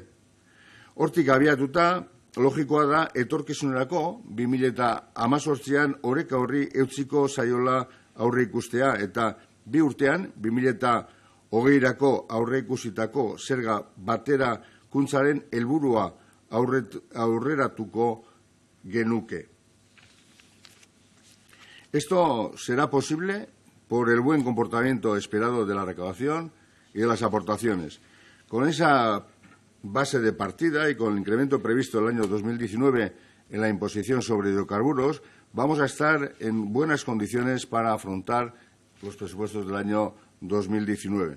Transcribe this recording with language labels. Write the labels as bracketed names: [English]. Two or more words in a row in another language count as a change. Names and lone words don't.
[Basque] Hortik abiatuta, logikoa da etorkizunerako 2018an oreka horri eutsiko zaiola aurre ikustea eta bi urtean, 2020rako aurreikusitako zerga baterakuntzaren helburua aurreratuko genuke. [Spanish] Esto será posible por el buen comportamiento esperado de la recaudación y de las aportaciones. Con esa base de partida y con el incremento previsto el año 2019 en la imposición sobre hidrocarburos, vamos a estar en buenas condiciones para afrontar los presupuestos del año 2019.